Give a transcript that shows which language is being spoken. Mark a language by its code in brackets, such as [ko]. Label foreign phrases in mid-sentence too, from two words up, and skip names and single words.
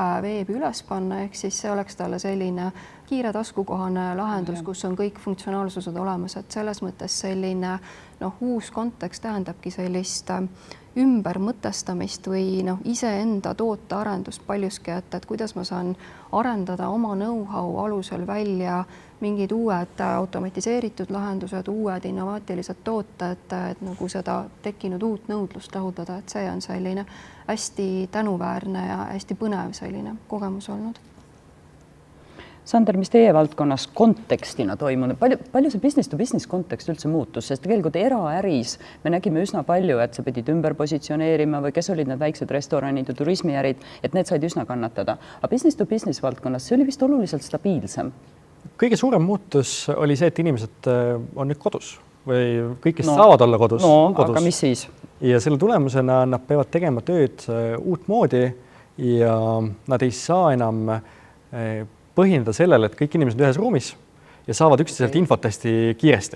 [et] veebi üles panna, ehk siis see oleks talle selline kiire taskukohane lahendus, kus on kõik funktsionaalsused olemas, et selles mõttes selline uus kontekst tähendabki sellist ümbermõtestamist või iseenda tootearendust paljuski, et kuidas ma saan arendada oma know-how alusel välja mingid uued automatiseeritud lahendused, uued innovaatilised tooted, et nagu seda tekkinud uut nõudlust rahuldada, et see on selline hästi tänuväärne ja hästi põnev selline kogemus olnud. Sander, mis teie valdkonnas kontekstina toimunud? Palju see [en] business to business [et] kontekst üldse muutus? Sest tegelikult eraäris me nägime üsna palju, et sa pidid ümber positsioneerima või kes olid need väiksed restoranid ja turismiärid, et need said üsna kannatada. Aga [en] business to business [et] valdkonnas see oli vist oluliselt stabiilsem. Kõige suurem muutus oli see, et inimesed on nüüd kodus või kõik, kes saavad olla kodus, on kodus. Aga mis siis? Ja selle tulemusena nad peavad tegema tööd uut moodi ja nad ei saa enam põhjendada sellele, et kõik inimesed ühes ruumis ja saavad üksteiselt infot hästi kiiresti.